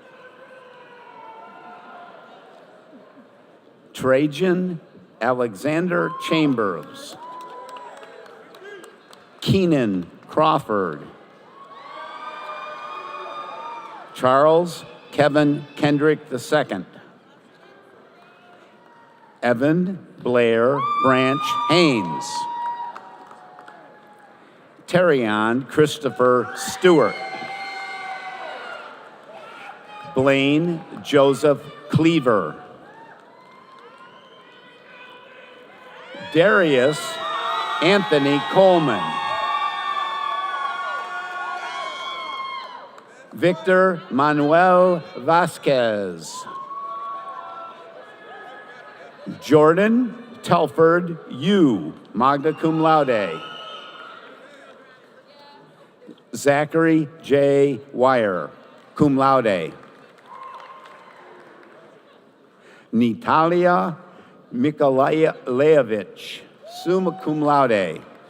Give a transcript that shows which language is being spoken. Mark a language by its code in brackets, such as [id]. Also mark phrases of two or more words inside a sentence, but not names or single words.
[en] Trajan Alexander Chambers. Keenan Crawford. Charles Kevin Kendrick II. Evan Blair Branch Haynes. Terrion Christopher Stewart. Blaine Joseph Cleaver. Darius Anthony Coleman. Victor Manuel Vasquez. Jordan Telford Yu, [la] magna cum laude. [en] Zachary J. Wire, [la] cum laude. [en] Natalia Mikolaevich, [la] summa cum laude.